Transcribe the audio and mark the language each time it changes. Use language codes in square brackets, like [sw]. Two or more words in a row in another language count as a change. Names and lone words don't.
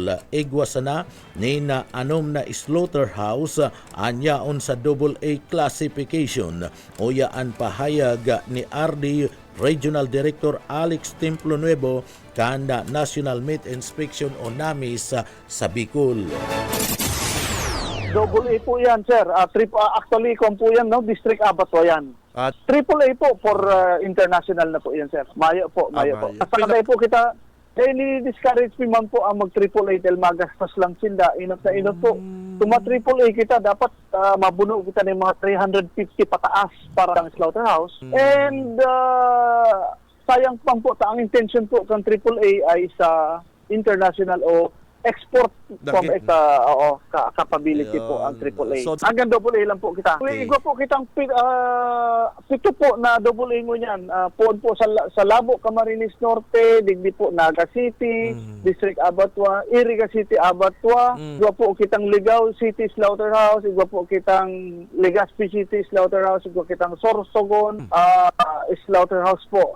[bik] Igwas na ni na anom na slaughterhouse anyaon sa AA classification. Uyaan pahayag ni RD Regional Director Alex Templonuevo kanda National Meat Inspection o NAMIS sa Bicol. Double A po yan, sir. Actually, kung po yan, no, District Abattoir yan. At Triple A po [en] for international [bik] na po yan, sir. Mayo po, mayo po. Mayo. At saka po kita, ni-discourage mi man po ang mag-triple A [tl] dahil magastos lang sila. [bik] Inot na inot po. Kung ma-triple A kita, dapat mabuno kita ng mga 350 pataas para ang slaughterhouse. And sayang pang po, ang intention po ng triple A ay sa international o [en] export from capability [bik] po ang AAA. So, hanggang AA lang po kita. Okay. Igwa po kitang pito po na AA mo niyan. Poon po sa Labo, Camarines Norte, digdi po Naga City, District Abattoir, Iriga City Abattoir, igwa po kitang Ligao City Slaughterhouse, igwa po kitang Legazpi City Slaughterhouse, igwa kitang Sorsogon Slaughterhouse po.